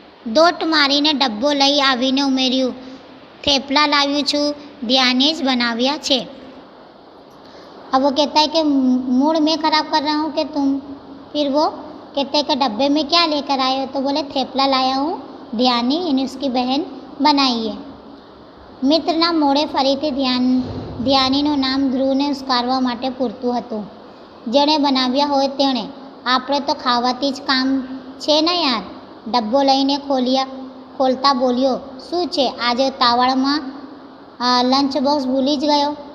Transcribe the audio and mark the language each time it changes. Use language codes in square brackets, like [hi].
[gu] દોટ મારીને ડબ્બો લઈ આવીને ઉમેર્યું, થેપલા લાવ્યું છું, ધ્યાને જ બનાવ્યા છે। [hi] अब वो कहता है कि मूड मैं ख़राब कर रहा हूँ कि तुम? फिर वो कहते हैं कि डब्बे में क्या लेकर आए हो? तो बोले, थेपला लाया हूँ, ध्यानी यानी उसकी बहन बनाई है। [gu] મિત્રના મોડે ફરીથી ધ્યાનીનું નામ ધ્રુવને ઉસ્કારવા માટે પૂરતું હતું। જેણે બનાવ્યા હોય તેણે, આપણે તો ખાવાથી જ કામ છે ને યાર। ડબ્બો લઈને ખોલતા બોલ્યો, શું છે આજે તાવડમાં લંચ બોક્સ ભૂલી જ ગયો?